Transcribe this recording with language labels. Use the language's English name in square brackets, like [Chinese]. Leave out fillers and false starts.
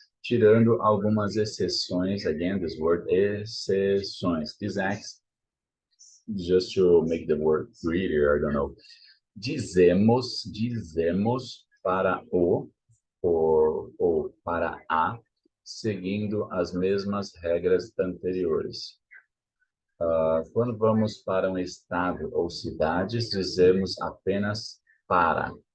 [Portuguese] Tirando algumas exceções, [English] again, this word [Portuguese] exceções. [English] This acts just to make the word prettier, I don't know. [Portuguese] Dizemos para o ou para a, seguindo as mesmas regras anteriores. Quando vamos para um estado ou cidades, dizemos apenas para.